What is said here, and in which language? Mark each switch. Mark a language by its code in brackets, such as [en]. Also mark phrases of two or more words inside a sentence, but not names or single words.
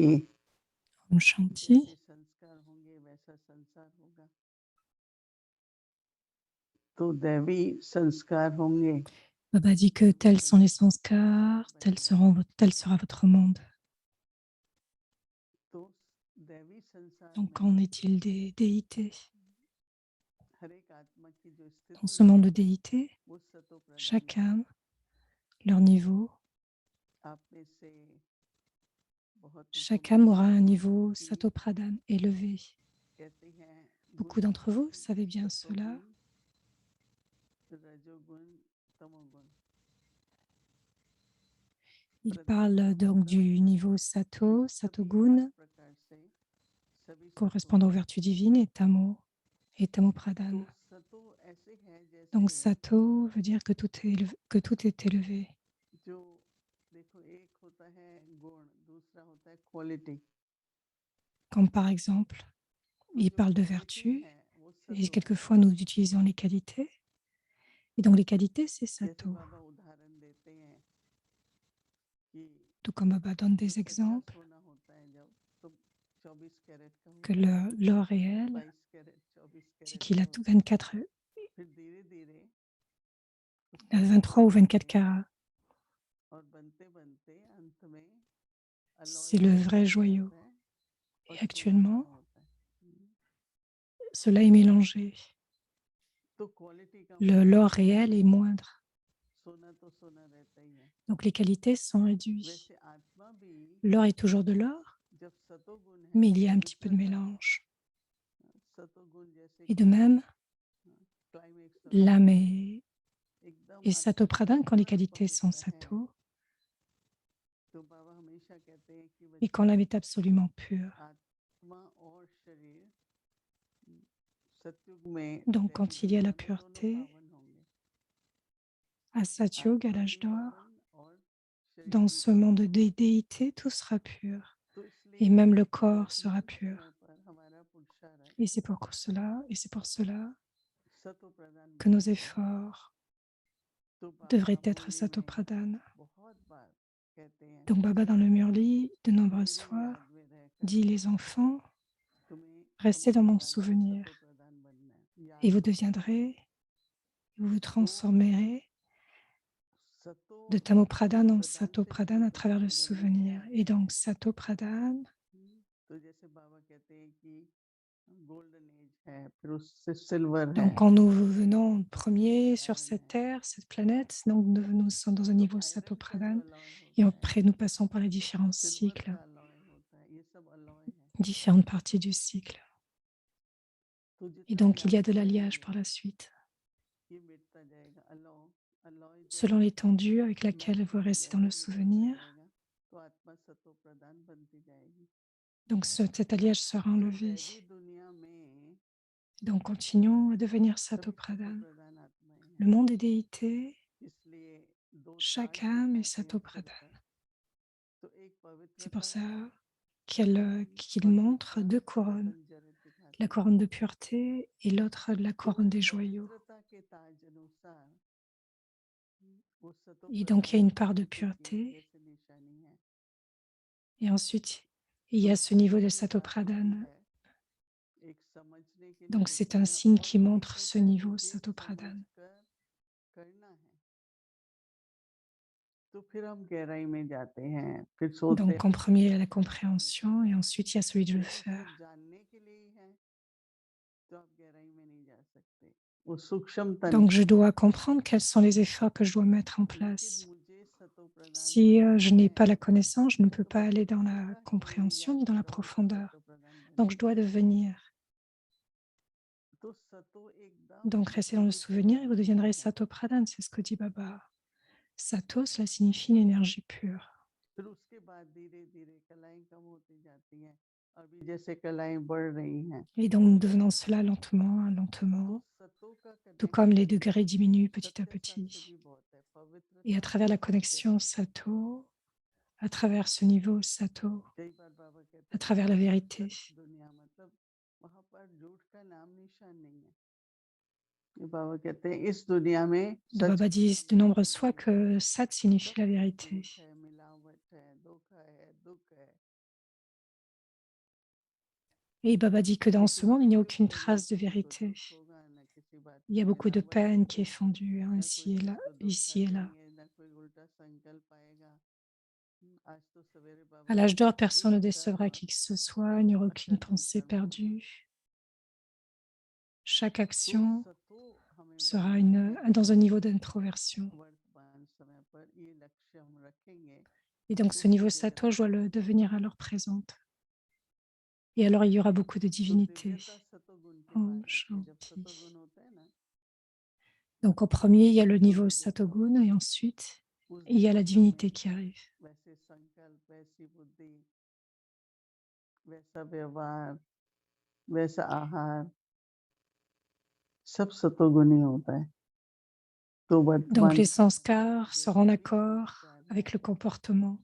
[hi] Om Shanti. जैसे संस्कार होंगे वैसा संसार होगा, तो दैवी संस्कार होंगे [fr] Baba dit que tels sont les sanskars, tel sera votre monde. [hi] तो दैवी संसार [fr] Donc, [hi] में [fr] qu'en est-il des déités? [hi] हर एक आत्मा की जो [fr] Dans [hi] स्थिति [fr] ce monde de [hi] है [fr] déités, [hi] वो सतो प्रधान [fr] chaque [hi] है। [fr] âme, leur niveau, [hi] आप में से बहुत [fr] chaque âme aura un [hi] जानते [fr] niveau [hi] हैं कि [fr] satopradhan élevé. [hi] कहते हैं [fr] Beaucoup [hi] गुणों [fr] d'entre vous [hi] में [fr] savez bien cela. [hi] सत्वगुण, रजोगुण, तमोगुण। [fr] Il parle donc du niveau [hi] सतो, सतोगुण, प्रकार से सभी [fr] correspondant aux vertus divines, et [hi] तमो प्रधान. तो सतो ऐसे है [fr] Donc [hi] जैसे [fr] sato veut dire que que tout est élevé. [hi] जो देखो एक होता है गुण, दूसरा होता है क्वालिटी। [fr] Comme par exemple, [hi] तो [fr] il [hi] जो [fr] parle de [hi] क्वालिटी [fr] vertus, [hi] है वो [fr] et [hi] सतो है। [fr] quelquefois nous utilisons les qualités. Et donc les qualités, c'est [hi] जैसे [fr] sato. [hi] बाबा उदाहरण देते हैं कि [fr] Tout comme Baba donne [hi] जो [fr] des [hi] सच्चा [fr] exemples, [hi] सोना होता है जब तो 24 कैरेट का [fr] que [hi] होता है, [fr] l'or réel, [hi] 22 कैरेट, 24 [fr] c'est [hi] कैरेट [fr] qu'il [hi] का [fr] a [hi] होता है। [fr] 24, [hi] फिर धीरे धीरे उसका [fr] 23 ou [hi] लेवल [fr] 24 [hi] बढ़ते [fr] carats. [hi] और बनते बनते अंत में अलॉय [fr] C'est le [hi] गोल्ड [fr] vrai [hi] बन [fr] joyau. [hi] जाता है और [fr] Et [hi] सोना [fr] actuellement, [hi] बना होता है। [fr] cela est mélangé. [hi] तो क्वालिटी कम [fr] L'or [hi] होती है, [fr] réel est moindre. [hi] सोना तो सोना रहता ही है। [fr] Donc les qualités sont réduites. [hi] वैसे आत्मा भी [fr] L'or est toujours de l'or, [hi] जब सतोगुण है [fr] mais il y a un petit peu de [hi] पवित्रता, [fr] mélange. [hi] सतोगुण जैसे [fr] Et de [hi] कि [fr] même, [hi] क्लाइमेक्स होता है, [fr] l'âme [hi] एकदम [fr] est satopradhan quand les [hi] अत्यंत [fr] qualités sont [hi] पवित्र है। [fr] sato, [hi] तो बाबा हमेशा कहते हैं कि [fr] et quand [hi] बच्चों, [fr] l'âme est absolument pure. [hi] आत्मा और शरीर सतयुग में [fr] Donc [hi] दैवी [fr] quand il y a la [hi] दुनिया में दोनों [fr] pureté, [hi] पावन होंगे। [fr] à Satyog, à [hi] आत्मा [fr] l'âge [hi] भी [fr] d'or, [hi] पावन और शरीर [fr] dans [hi] भी [fr] ce [hi] पावन [fr] monde des [hi] होगा। [fr] déités, tout sera pur. [hi] तो इसलिए [fr] Et même le corps sera [hi] वर्तमान [fr] pur. [hi] समय पर हमारा पुरुषार्थ [fr] Et c'est pour cela [hi] सतो प्रधान [fr] que nos [hi] बनना चाहिए। [fr] efforts [hi] तो बाबा [fr] devraient être [hi] मुरली में [fr] satopradhan. [hi] बहुत बार कहते हैं, [fr] Donc Baba dans le Murli, de nombreuses [hi] मेरे [fr] fois, [hi] याद में रहकर [fr] dit les enfants, [hi] तुम्हें [fr] restez [hi] तमो [fr] dans mon [hi] प्रधान से [fr] souvenir [hi] सतो प्रधान बनना है। [fr] et [hi] याद [fr] vous [hi] रखो, [fr] vous vous [hi] तो [fr] transformerez [hi] सतो [fr] de [hi] तमो प्रधान [fr] en [hi] प्रधान [fr] Sato [hi] से [fr] Pradhan à [hi] शुरू [fr] travers [hi] होता [fr] le [hi] है जब नीचे [fr] souvenir. [hi] आते [fr] Et [hi] हैं। [fr] donc [hi] सतो प्रधान, तो जैसे बाबा कहते हैं कि [en] golden age [hi] है, फिर उससे सिल्वर है, [fr] donc quand nous venons en premier [hi] फिर [fr] sur [hi] आयरन [fr] cette [hi] है, [fr] terre, cette planète, donc nous sommes dans un [hi] तो [fr] niveau Sato [hi] आयरन का जो [fr] Pradhan, [hi] अलॉय [fr] et [hi] होता है, [fr] après nous passons par les différents [hi] सिल्वर [fr] cycles, [hi] का अलॉय होता है, ये सब अलॉय है। [fr] différentes parties du cycle. [hi] तो [fr] Et [hi] जितना [fr] donc il y a [hi] जाते [fr] de l'alliage [hi] रहेंगे [fr] par la suite, [hi] ये मिटता जाएगा। अलॉय, अलॉय जब [fr] selon l'étendue avec laquelle [hi] मेल्ट [fr] vous [hi] हो [fr] restez dans [hi] जाएगा, [fr] le [hi] निकलता [fr] souvenir. [hi] जाएगा, तो आत्मा सतो प्रधान बनती जाएगी। [fr] Donc cet alliage sera [hi] तो [fr] enlevé. [hi] दैवी दुनिया में [fr] Donc continuons à devenir [hi] सभी [fr] Sato [hi] सतो [fr] Pradhan. [hi] प्रधान आत्माएं [fr] Le [hi] हैं, [fr] monde des déités, [hi] इसलिए दो [fr] chaque [hi] ताज [fr] âme est [hi] दिखाते [fr] Sato [hi] हैं सिर [fr] Pradhan. [hi] पर। तो एक [fr] C'est pour [hi] पवित्रता [fr] ça qu'il [hi] और [fr] montre [hi] दूसरा [fr] deux couronnes, [hi] रतन जड़ित [fr] la [hi] दिखाते हैं। [fr] couronne de pureté et l'autre la [hi] तो [fr] couronne des joyaux. [hi] पवित्रता के ताज अनुसार वो सतो [fr] Et donc il y a [hi] प्रधान [fr] une part de [hi] स्थिति की [fr] pureté, [hi] जैसे निशानी है। [fr] et ensuite il y [hi] तो [fr] a ce niveau de [hi] पवित्रता [fr] Sato [hi] होती [fr] Pradhan. [hi] है एक समझने के लिए [fr] Donc [hi] होती [fr] c'est un [hi] है, [fr] signe [hi] और [fr] qui [hi] एक [fr] montre ce [hi] होता है [fr] niveau [hi] मुझे सतो प्रधान. समझकर करना है। तो फिर हम गहराई में जाते हैं, फिर सोचते [fr] Donc, en [hi] हैं [fr] premier, il y a la [hi] करना [fr] compréhension et ensuite, il y a celui de le [hi] लेकिन सिर्फ [fr] faire. [hi] जानने के लिए ही है तो आप गहराई में नहीं जा सकते। वो सूक्ष्म तन [fr] Donc, je dois comprendre quels sont les efforts que je dois mettre en [hi] लेकिन [fr] place. [hi] मुझे सतो प्रदान [fr] Si [hi] बनना [fr] je n'ai [hi] है [fr] pas la connaissance, je ne peux [hi] तो [fr] pas aller [hi] मुझे [fr] dans la [hi] पता है [fr] compréhension ni [hi] या [fr] dans la [hi] तो मुझे [fr] profondeur. [hi] सतो प्रदान [fr] Donc, je [hi] बनना [fr] dois devenir. [hi] तो सतो एकदम [fr] Donc, restez dans le [hi] एनर्जी [fr] souvenir et vous deviendrez [hi] है सतो प्रधान, [fr] c'est ce que dit Baba. Sato, cela signifie l'énergie pure. [hi] फिर उसके बाद धीरे धीरे कलाएं कम होती जाती हैं अभी जैसे कलाएं बढ़ रही हैं [fr] Et donc, devenant cela lentement, [hi] तो [fr] lentement, [hi] सतो का [fr] tout comme les [hi] कनेक्शन [fr] degrés diminuent petit à [hi] सत्य साथ से [fr] petit. [hi] भी बहुत है [fr] Et à [hi] पवित्रता [fr] travers la [hi] और सत्य [fr] connexion Sato, à travers ce niveau Sato, [hi] कई बार बाबा कहते [fr] à [hi] हैं [fr] travers la [hi] कि [fr] vérité, [hi] सच दुनिया मतलब वहां पर झूठ का नाम निशान नहीं है ये बाबा कहते हैं इस दुनिया में [fr] le [hi] सच [fr] Baba [hi] का [fr] dit [hi] नाम [fr] de nombreuses [hi] निशान [fr] fois [hi] नहीं है [fr] que Sat signifie [hi] सब [fr] la [hi] में [fr] vérité. [hi] झूठ है मिलावट है धोखा है दुख है [fr] Et Baba dit que dans ce [hi] लेकिन [fr] monde, il n'y a [hi] सत्य [fr] aucune [hi] बोलो [fr] trace de [hi] तो न तो [fr] vérité. [hi] दुख होगा न किसी बात [fr] Il y [hi] की [fr] a beaucoup de [hi] मिलावट [fr] peine qui est [hi] होगी [fr] fondue [hi] न [fr] ici et [hi] कोई [fr] là, [hi] आपको धोखा [fr] ici et là. [hi] देंगे न कोई उल्टा संकल्प आएगा आज तो सवेरे बाबा [fr] À l'âge [hi] कहते [fr] d'or, [hi] हैं [fr] personne ne [hi] दिन [fr] décevra [hi] कर्म [fr] qui que ce soit, il n'y aura aucune [hi] अकर्म [fr] pensée [hi] कर्म होगा [fr] perdue. Chaque [hi] तो [fr] action [hi] सतो हमें [fr] sera [hi] बनना है [fr] dans un niveau d'introversion. [hi] वर्तमान समय पर ये लक्ष्य हम रखेंगे [fr] Et donc, [hi] तो [fr] ce niveau [hi] फिर [fr] Sato, [hi] गहराई [fr] je dois [hi] में [fr] le [hi] जाएंगे [fr] devenir à l'heure présente. Et alors, il y aura beaucoup de [hi] तो [fr] divinité. [hi] दिव्यता सतोगुण के [fr] Om [hi] बाद आती है जब [fr] Shanti. [hi] सतोगुण होता है ना [fr] Donc, en premier, il y a le [hi] तो [fr] niveau [hi] दिव्यता [fr] Satogun et ensuite, [hi] उस [fr] il y a la [hi] दिव्यता [fr] divinité [hi] में [fr] qui arrive. [hi] वैसे संकल्प वैसी बुद्धि वैसा व्यवहार वैसा आहार सब सतोगुण ही होता है तो [fr] Donc, [hi] वर्तमान [fr] les [hi] समय पर [fr] sanskars [hi] जो [fr] seront en [hi] भी [fr] accord [hi] संस्कार [fr] avec le [hi] है [fr] comportement.